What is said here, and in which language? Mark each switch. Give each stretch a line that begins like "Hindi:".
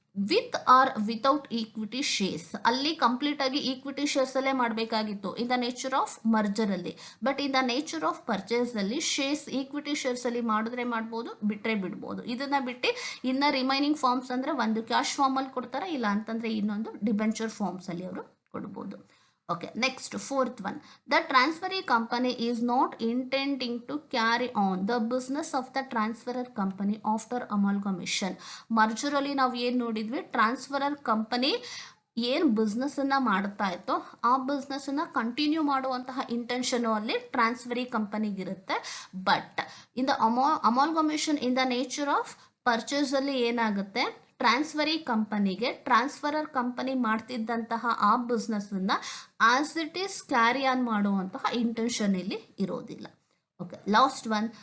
English: With or without equity shares.
Kannada: ಅಲ್ಲಿ complete ಆಗಿ equity shares ಅಲ್ಲೇ ಮಾಡಬೇಕಾಗಿತ್ತು in the nature of merger ಅಲ್ಲಿ. But in the nature of purchase ಅಲ್ಲಿ shares equity shares ಅಲ್ಲಿ ಮಾಡಿದ್ರೆ ಮಾಡ್ಬೋದು, ಬಿಟ್ರೆ ಬಿಡ್ಬೋದು. ಇದನ್ನ ಬಿಟ್ಟು ಇನ್ನ ರಿಮೈನಿಂಗ್ ಫಾರ್ಮ್ಸ್ ಅಂದ್ರೆ ಒಂದು ಕ್ಯಾಶ್ ಫಾರ್ಮ್ ಅಲ್ಲಿ ಕೊಡ್ತಾರೆ, ಇಲ್ಲ ಅಂತಂದ್ರೆ ಇನ್ನೊಂದು ಡಿಬೆಂಚರ್ ಫಾರ್ಮ್ಸ್ ಅಲ್ಲಿ ಅವರು ಕೊಡ್ಬೋದು.
English: Okay, next, fourth one. The transferee company is not intending to carry on the business of the transferor company after amalgamation.
Kannada: Merger ಅಲ್ಲಿ ನಾವು ಏನು ನೋಡಿದ್ವಿ, ಟ್ರಾನ್ಸ್ಫರರ್ ಕಂಪನಿ ಏನು ಬಿಸ್ನೆಸ್ಸನ್ನು ಮಾಡ್ತಾ ಇತ್ತೋ ಆ ಬಿಸ್ನೆಸ್ಸನ್ನು ಕಂಟಿನ್ಯೂ ಮಾಡುವಂತಹ ಇಂಟೆನ್ಷನು ಅಲ್ಲಿ transferee ಕಂಪನಿಗಿರುತ್ತೆ. But in the amalgamation in the nature of ಪರ್ಚೇಸಲ್ಲಿ ಏನಾಗುತ್ತೆ, ಟ್ರಾನ್ಸ್ಫರಿ ಕಂಪನಿಗೆ ಟ್ರಾನ್ಸ್ಫರರ್ ಕಂಪನಿ ಮಾಡ್ತಿದ್ದಂತಹ ಆ ಬಿಸ್ನೆಸ್ಸನ್ನು as it is carry on ಮಾಡುವಂತಹ ಇಂಟೆನ್ಷನ್ ಇಲ್ಲಿ ಇರೋದಿಲ್ಲ.
English: Okay, last one.